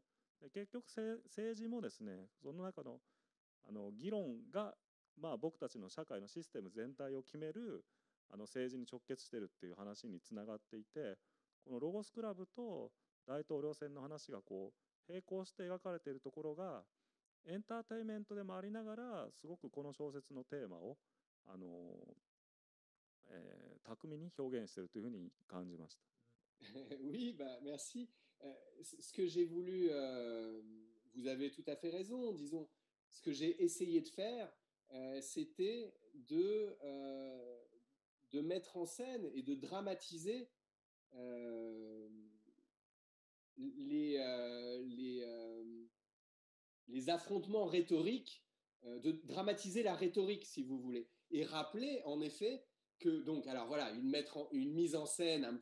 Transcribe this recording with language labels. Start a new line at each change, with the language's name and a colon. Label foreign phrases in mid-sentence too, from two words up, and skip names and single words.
Japanese: で結局政治もですね、その中の議論が僕たちの社会のシステム全体を決める政治に直結してるっていう話につながっていて、このロゴスクラブと大統領選の話がこう並行して描かれているところがエンターテインメントでもありながら、すごくこの小説のテーマを巧みに表現しているというふうに感じました。
French: Oui, bah, merci. Ce que j'ai voulu, vous avez tout à fait raison, disons, ce que j'ai essayé de faire, c'était de mettre en scène et de dramatiser euh, les, euh, les, euh, les affrontements rhétoriques, de dramatiser la rhétorique, si vous voulez, et rappeler en effet que, donc, alors voilà, une mise en scène